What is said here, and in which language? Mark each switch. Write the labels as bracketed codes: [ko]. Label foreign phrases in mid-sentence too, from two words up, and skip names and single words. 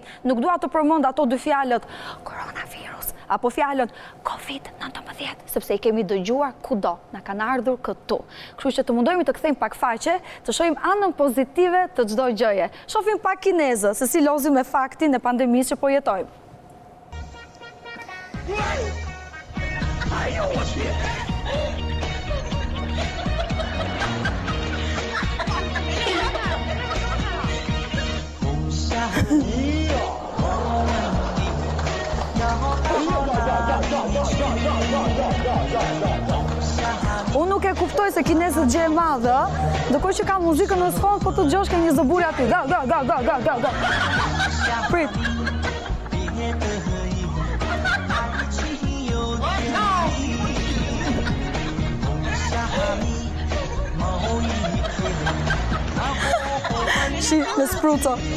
[sq] Nuk dua të përmend ato dy fjalët koronavirus apo fjalën COVID-19, sepse i kemi dëgjuar kudo, na kanë ardhur këtu. Kështu që të mundohemi të kthejmë pak faqe, të shohim anën pozitive të çdo gjëje. Shohim pak kinezë, se si lozim me faktin e pandemisë që po jetojmë. [zh] 哎呦我去！红霞你哟， [sq] Unë nuk e kuptoj se kinesët gjë e madhe, ndërkohë që ka muzikën në sfond, po të dëgjosh ka një zëburi aty. Go. Prit. Shi, me spruco.